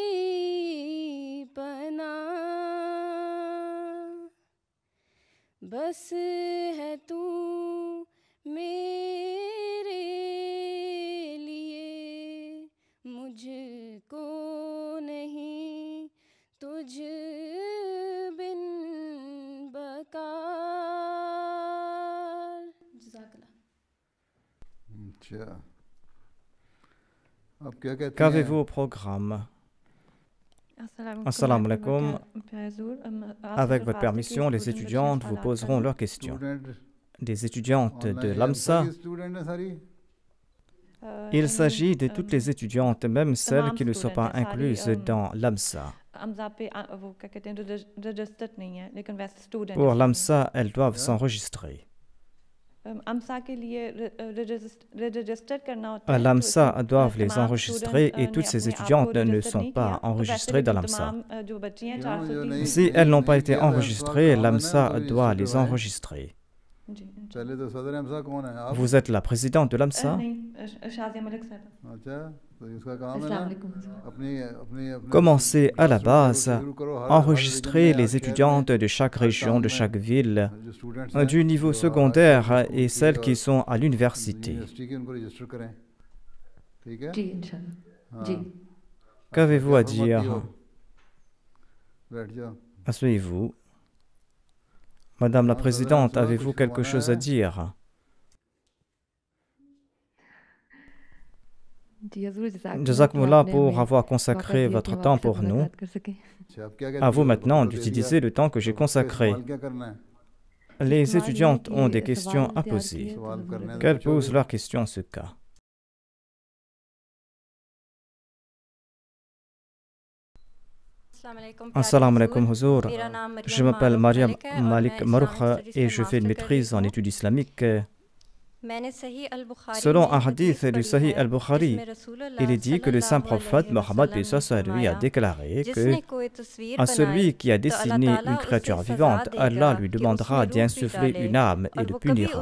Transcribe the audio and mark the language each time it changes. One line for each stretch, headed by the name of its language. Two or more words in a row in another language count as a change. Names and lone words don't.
Urdu: پناہ، بس ہے تو میرے لیے، مجھ کو نہیں تجھ بن بکار. जज़ाकल्लाह। اچھا، اب کیا کہتے
French: Qu'avez-vous
Urdu: हैं?
French: au programme?
Arabic: Assalamu السلام عليكم. alaikum.
French: Avec votre permission, les étudiantes vous poseront leurs questions.
Urdu: Student
French: Des étudiantes de
Urdu: online,
French: l'AMSA.
Urdu: ساری student ہیں ساری?
French: Il s'agit de toutes les étudiantes, même celles qui ne sont pas incluses dans l'AMSA. Pour l'AMSA, elles doivent s'enregistrer. À l'AMSA doivent les enregistrer et toutes ces étudiantes ne sont pas enregistrées dans l'AMSA. Si elles n'ont pas été enregistrées, l'AMSA doit les enregistrer.
Urdu: پہلے تو صدر ہمسا کون ہے آپ?
French: Vous êtes la présidente de l'AMSA?
Urdu: اچھا، تو اس کا کام ہے نا اپنی اپنی اپنی
French: Commencez à la base,
Urdu: شروع کرو، ہر
French: enregistrez
Urdu: ضلعے میں,
French: les
Urdu: ہر شہر
French: étudiantes
Urdu: में,
French: de chaque
Urdu: हर
French: région,
Urdu: गांव
French: de
Urdu: में,
French: chaque ville,
Urdu: जो students हैं,
French: du niveau
Urdu: जो
French: secondaire
English: high
French: et
English: school
French: celles
Urdu: की
French: qui
Urdu: और
French: sont à l'université.
Urdu: یونیورسٹی کی ان کو رجسٹر کریں، ٹھیک ہے? جی انشاءاللہ हाँ। जी।
French: Qu'avez-vous à
Urdu: کیا فرماتی ہو?
French: dire?
Urdu: بیٹھ جاؤ.
French: Asseyez-vous. Madame la
Urdu: हाँ,
French: Présidente,
Urdu: صدر ہمسا
French: avez-vous
Urdu: कुछ
French: quelque
Urdu: फरमाना
French: chose à
Urdu: है?
French: dire?
Urdu: جی حضور
French: Jazakumullah pour avoir consacré votre temps pour nous.
Urdu: اچھا، اب کیا کہتی
French: À vous
Urdu: हो?
French: maintenant
Urdu: بتاؤ، دے دیا.
French: d'utiliser le temps que j'ai
Urdu: तो
French: consacré.
Urdu: سوال کیا کرنا ہے?
French: Les étudiantes ont des questions à poser.
Urdu: سوال کرنے
French: Qu'elles
Urdu: पूछोगे?
French: posent leurs questions en ce cas.
Arabic: السلام عليكم Huzour.
French: Je m'appelle Mariam Malik Maroukha et je fais une maîtrise en études islamiques. Selon un hadith du Sahih al-Bukhari, il est dit que le saint prophète Mohammed lui a déclaré que à celui qui a dessiné une créature vivante, Allah lui demandera d'y insuffler une âme et le punira.